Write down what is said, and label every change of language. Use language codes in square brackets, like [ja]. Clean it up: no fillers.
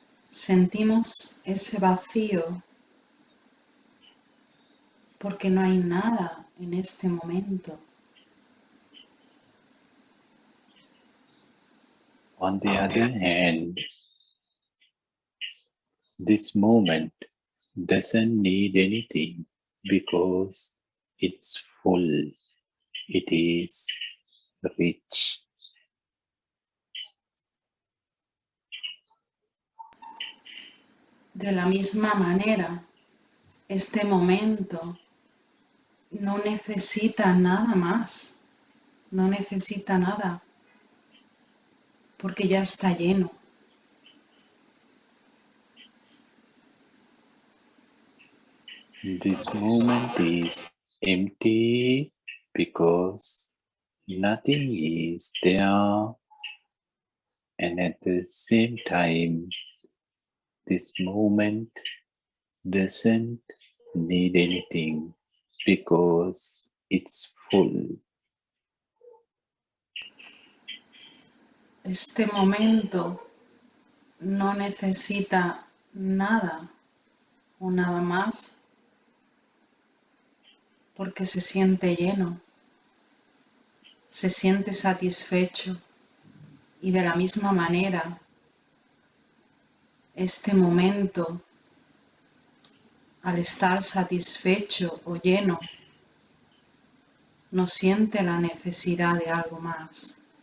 [es] Sentimos ese vacío porque no hay nada en este momento. [en] On the other hand, this moment doesn't need anything because it's full, it is rich. [es] De la misma manera, este momento no necesita nada más, no necesita nada, porque ya está lleno. [en] This moment is empty because nothing is there, and at the same time, this moment doesn't need anything because it's full. [es] Este momento no necesita nada o nada más porque se siente lleno, se siente satisfecho y de la misma manera este momento, al estar satisfecho o lleno, no siente la necesidad de algo más.